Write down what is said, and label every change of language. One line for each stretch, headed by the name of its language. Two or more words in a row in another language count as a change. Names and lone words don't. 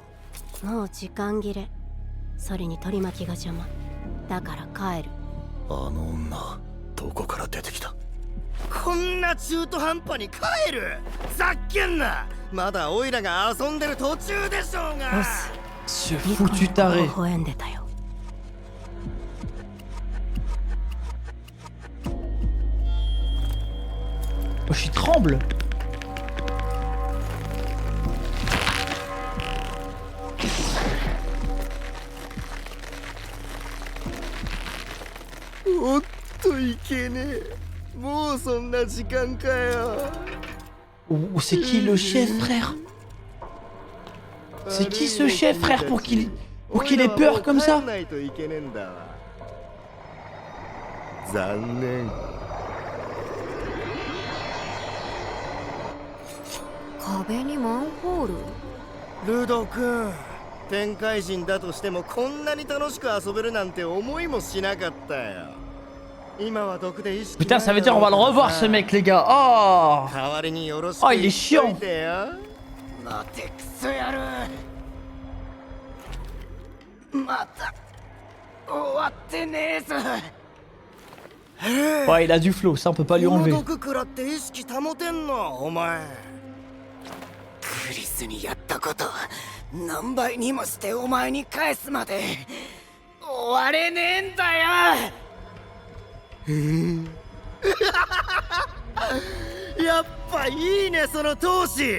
Japanese: もう時間切れ。それに取り巻きが邪魔。だから帰る。あの女、どこから出てきた？こんな中途半端に帰る？ざっけんな。まだオイラが遊んでる途中でしょうが。
French: Ce foutu taré.
Japanese: 微笑んでたよ。
French: Wesh, il tremble.
Japanese: おっといけねえ。もうそんな時間かよ。
French: Oh, c'est qui le chef, frère? C'est qui ce chef, frère, pour qu'il ait peur comme ça?
Japanese: ないといけねえんだわ。残念。壁にマンホール。ルド君、天界人だとしてもこんなに楽しく遊べるなんて思いもしなかったよ。今は毒で意識
French: Putain, ça veut dire on va le revoir, ce mec, les gars. Oh!
Japanese: 代わりによろしく
French: Oh, il est chiant.
Japanese: 言っといてよ。待てクソやる。また終わってねえぞ。
French: Ouais, il a du flow, ça on peut pas lui
Japanese: この
French: enlever.
Japanese: 毒食らって意識保てんのお前。クリスにやったこと何倍にもしてお前に返すまで終われねえんだよ。やっぱいいねその闘志。